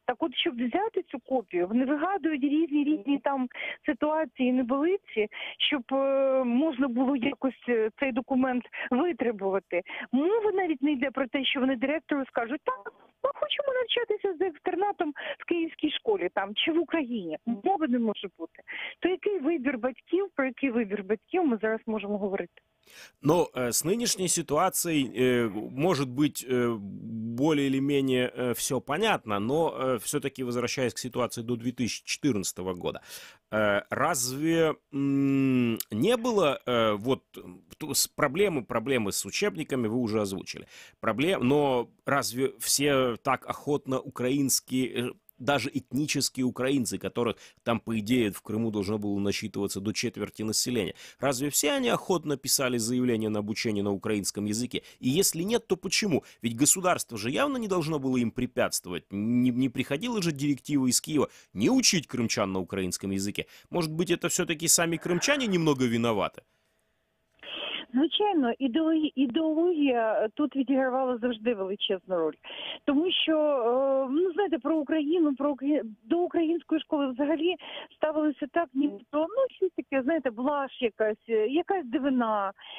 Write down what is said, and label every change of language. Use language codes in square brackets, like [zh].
[uk] Так от, щоб взяти цю копію, вони вигадують різні там ситуації, неболиці, щоб можна було якось цей документ витребувати. Мова навіть не йде про те, що вони директору скажуть, так, ми хочемо навчатися за екстернатом в київській школі там чи в Україні. Мови не може бути. То який вибір батьків, про який вибір батьків ми зараз можемо говорити? [ru] Но с нынешней ситуацией, может быть, более или менее все понятно, но все-таки возвращаясь к ситуации до 2014 года, разве не было вот проблемы с учебниками, вы уже озвучили, но разве все так охотно украинские... Даже этнические украинцы, которых там, по идее, в Крыму должно было насчитываться до четверти населения. Разве все они охотно писали заявления на обучение на украинском языке? И если нет, то почему? Ведь государство же явно не должно было им препятствовать. Не приходила же директива из Киева не учить крымчан на украинском языке. Может быть, это все-таки сами крымчане немного виноваты? [uk] Звичайно, ідеологія тут відігравала завжди величезну роль. Тому що, ну, знаєте, про Україну, до української школи взагалі ставилося так, ніби, ну, щось таке, знаєте, блажь якась дивина.